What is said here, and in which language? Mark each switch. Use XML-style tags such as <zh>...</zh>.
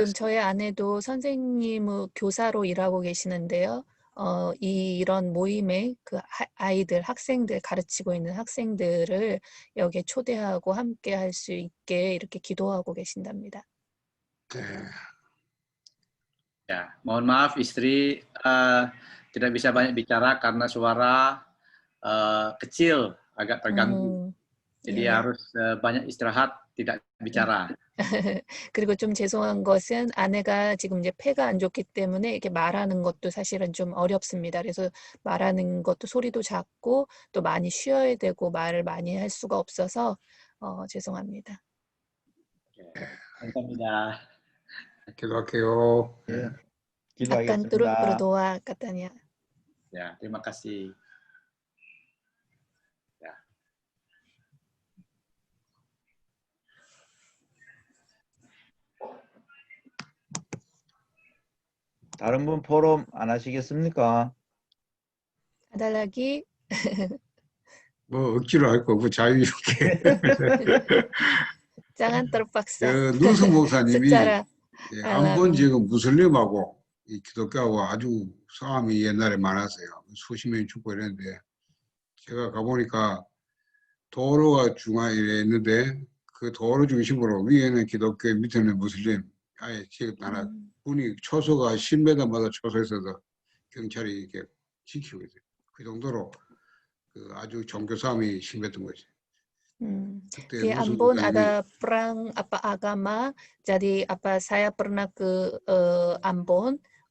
<ko>지금 저희 아내도 선생님 교사로 일하고 계시는데요. 이런 모임에 그 아이들, 학생들 가르치고 있는 학생들을 여기에 초대하고 함께 할 수 있게 이렇게 기도하고 계신답니다.</ko> <id>ya, mohon maaf istri tidak bisa banyak bicara karena suara kecil, agak terganggu. Jadi</id> <ko>예.</ko> <id>harus banyak istirahat, tidak bicara.</id> <ko>그리고 좀 죄송한 것은 아내가 지금 이제 폐가 안 좋기 때문에 이렇게 말하는 것도 사실은 좀 어렵습니다. 그래서 말하는 것도 소리도 작고 또 많이 쉬어야 되고 말을 많이 할 수가 없어서 죄송합니다. 감사합니다. 기도할게요.</ko> <id>Akan turut berdoa katanya. Ya, terima kasih. Ya.</id> <ko>다른 분 포럼 안 하시겠습니까?</ko> <id>Ada lagi?</id> <ko>뭐 억지로 할 거고 자유롭게.</ko> <id>Jangan terpaksa.</id> <ko>누수 목사님이</ko> <id>secara</id> <ko>안본</ko> <id>alami.</id> <ko>지역은 무슬림하고 이 기독교하고 아주 싸움이 옛날에 많았어요. 수십 명이 죽고 이랬는데 제가 가보니까 도로가 중앙에 있는데 그 도로 중심으로 위에는 기독교, 밑에는 무슬림. 아예 지금 나라 분이 초소가 10m마다 초소에서도 경찰이 이렇게 지키고 있어요. 그 정도로 그 아주 종교 싸움이 심했던 거지.</ko> <id>Di Ambon ada perang agama. Jadi saya pernah ke Ambon.</id>